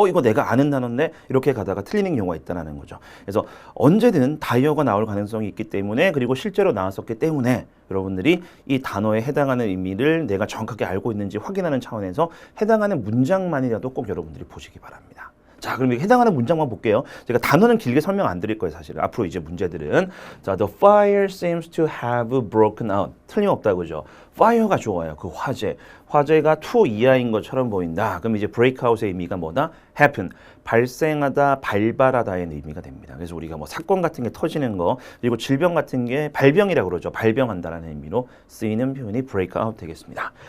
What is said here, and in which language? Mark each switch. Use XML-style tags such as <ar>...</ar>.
<ko>이거 내가 아는 단어인데 이렇게 가다가 틀리는 경우가 있다는 거죠. 그래서 언제든 다이어가 나올 가능성이 있기 때문에, 그리고 실제로 나왔었기 때문에 여러분들이 이 단어에 해당하는 의미를 내가 정확하게 알고 있는지 확인하는 차원에서 해당하는 문장만이라도 꼭 여러분들이 보시기 바랍니다. 자, 그럼 해당하는 문장만 볼게요. 제가 단어는 길게 설명 안 드릴 거예요, 사실은. 앞으로 이제 문제들은.</ko> <en>자, the fire seems to have broken out.</en> <ko>틀림없다, 그죠? fire가 좋아요. 그 화재가 to 이하인 것처럼 보인다. 그럼 이제 breakout의 의미가 뭐다?</ko> <en>happen.</en> <ko>발생하다, 발발하다의 의미가 됩니다. 그래서 우리가 뭐 사건 같은 게 터지는 거, 그리고 질병 같은 게 발병이라고 그러죠. 발병한다라는 의미로 쓰이는 표현이 breakout 되겠습니다.</ko>